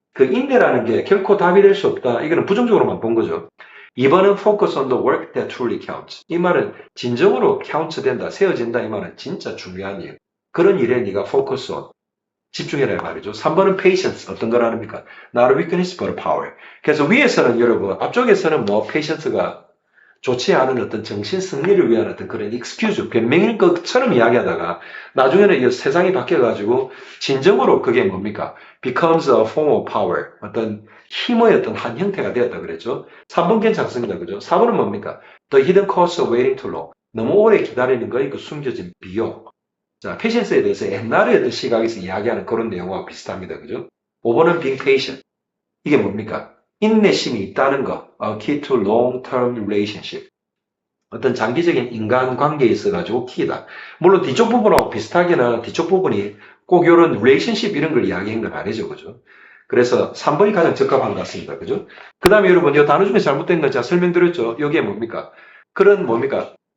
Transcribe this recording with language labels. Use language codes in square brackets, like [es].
[ko] 그 인내라는 게 결코 답이 될 수 없다. 이거는 부정적으로만 본 거죠. 2번은 [en] focus on the work that truly counts. [ko] 이 말은 진정으로 count 된다, 세워진다 이 말은 진짜 중요한 일. 그런 일에 네가 [en] focus on, [ko] 집중해라 말이죠. 3번은 patience, 어떤 걸 아닙니까? [en] Not a weakness but a power. [ko] 그래서 위에서는 여러분, 앞쪽에서는 뭐 patience가 좋지 않은 어떤 정신 승리를 위한 어떤 그런 익스큐즈, 변명일 것처럼 이야기하다가 나중에는 이 세상이 바뀌어가지고 진정으로 그게 뭡니까? [en] becomes a form of power. [ko] 어떤 힘의 어떤 한 형태가 되었다 그랬죠. 3번 괜찮습니다. 그죠? 4번은 뭡니까? [en] The hidden cost of waiting too long. [ko] 너무 오래 기다리는 거의 그 숨겨진 비용. 자, 패션스에 대해서 옛날의 어떤 시각에서 이야기하는 그런 내용과 비슷합니다. 그죠? 5번은 [en] being patient. [ko] 이게 뭡니까? 인내심이 있다는 거. [en] A key to long-term relationship. [ko] 어떤 장기적인 인간관계에 있어가지고 키다. 물론 뒤쪽 부분하고 비슷하게는 뒤쪽 부분이 꼭 이런 relationship 이런 걸 이야기한 건 아니죠. 그죠? 그래서 3번이 가장 적합한 것 같습니다. 그죠? 그 다음에 여러분, 이 단어 중에 잘못된 건 제가 설명드렸죠. 여기에 뭡니까? 그런 뭡니까?